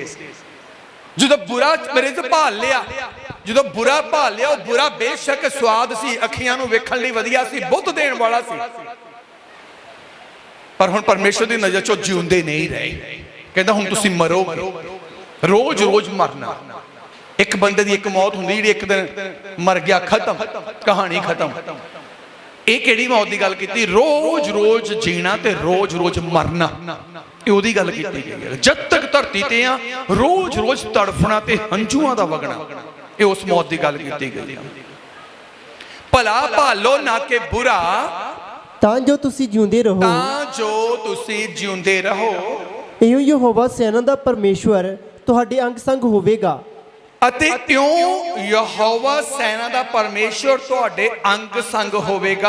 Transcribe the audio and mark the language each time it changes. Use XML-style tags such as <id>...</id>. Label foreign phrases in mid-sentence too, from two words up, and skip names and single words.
<pa>ਜਦੋਂ ਬੁਰਾ ਮੇਰੇ ਤੋ ਭਾਲ ਲਿਆ, ਜਦੋਂ ਬੁਰਾ ਭਾਲ ਲਿਆ, ਵੋ ਬੁਰਾ ਬੇਸ਼ੱਕ ਸਵਾਦ ਸੀ, ਅੱਖੀਆਂ ਨੂੰ ਵੇਖਣ ਲਈ ਵਧੀਆ ਸੀ, ਬੁੱਧ ਦੇਣ ਵਾਲਾ ਸੀ, ਪਰ ਹੁਣ ਪਰਮੇਸ਼ਰ ਦੀ ਨਜ਼ਰ ਚੋਂ ਜਿਉਂਦੇ ਨਹੀਂ ਰਹੇ। ਕਹਿੰਦਾ ਹੁਣ ਤੁਸੀਂ ਮਰੋਗੇ, ਰੋਜ਼ ਰੋਜ਼ ਮਰਨਾ। ਇੱਕ ਬੰਦੇ ਦੀ ਇੱਕ ਮੌਤ ਹੁੰਦੀ ਜਿਹੜੀ ਇੱਕ ਦਿਨ ਮਰ ਗਿਆ, ਖ਼ਤਮ, ਕਹਾਣੀ ਖ਼ਤਮ। ਇਹ ਕਿਹੜੀ ਮੌਤ ਦੀ ਗੱਲ ਕੀਤੀ? ਰੋਜ਼ ਰੋਜ਼ ਜੀਣਾ ਤੇ ਰੋਜ਼ ਰੋਜ਼ ਮਰਨਾ, ਇਹ ਉਹਦੀ ਗੱਲ ਕੀਤੀ ਗਈ ਹੈ। ਜਬ ਤੱਕ ਧਰਤੀ ਤੇ ਆ ਰੋਜ਼ ਰੋਜ਼ ਤੜਫਣਾ ਤੇ ਹੰਝੂਆਂ ਦਾ ਵਗਣਾ, ਇਹ ਉਸ मौत ਦੀ ਗੱਲ ਕੀਤੀ ਗਈ ਹੈ। ਭਲਾ ਭਾਲੋ ਨਾ ਕਿ बुरा, ਤਾਂ ਜੋ ਤੁਸੀਂ ਜਿਉਂਦੇ ਰਹੋ, ਤਾਂ ਜੋ ਤੁਸੀਂ ਜਿਉਂਦੇ ਰਹੋ। ਇਉਂ ਯਹੋਵਾ ਸੈਨਾ ਦਾ ਪਰਮੇਸ਼ਵਰ ਤੁਹਾਡੇ ਅੰਗ ਸੰਗ ਹੋਵੇਗਾ। ਅਤੇ ਇਉਂ ਯਹੋਵਾ ਸੈਨਾ ਦਾ ਪਰਮੇਸ਼ਵਰ ਤੁਹਾਡੇ ਅੰਗ ਸੰਗ ਹੋਵੇਗਾ,</pa>